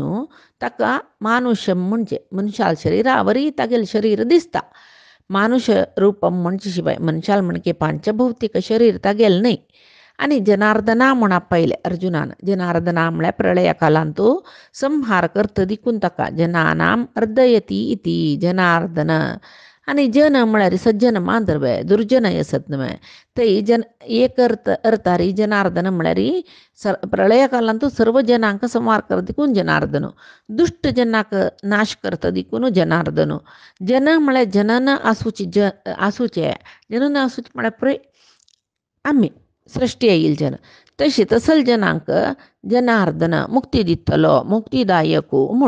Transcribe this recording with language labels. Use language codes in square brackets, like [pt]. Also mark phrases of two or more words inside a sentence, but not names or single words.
[kok] ताका मानुषम म्हणजे मनशाल शरिरा वरी तागेलें शरीर दिसता मानुष रूपम म्हणजे शिवाय मनशाल म्हणके पांचभौतीक शरीर तागेलें न्हय आनी जनार्दना म्हण आपयलें अर्जुनान जनार्दना म्हळ्यार प्रळया कालांतू संहार करता देखून ताका [sa] जनानाम अर्दयती इति जनार्दन [kok] आनी जन म्हळ्यार सज्जन मांदरवे दुर्जन असत न्हय ते जन एक अर्थारी जनार्दन म्हळ्यार प्रळय कालांतू सर्व जनांक संहार करता देखून जनार्दन दुष्ट जनाक नाश करता देखून जनार्दन जन म्हळ्यार जनन आसूचे जनन आसूचे म्हळ्यार पळय आमी सृश्टी येईल जन तशी तसल जनांक जनार्दन मुक्ती दितलो मुक्तीदायक म्हूण